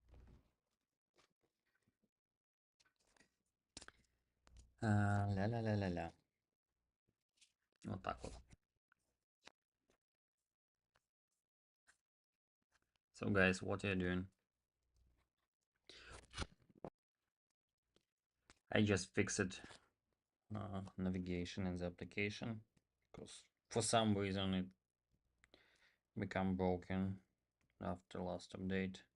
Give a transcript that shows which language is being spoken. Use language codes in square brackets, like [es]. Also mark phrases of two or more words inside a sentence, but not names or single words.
[ru] Ля-ля-ля-ля-ля. Вот так вот. [en] So guys, what are you doing? I just fixed navigation in the application because for some reason it became broken after last update.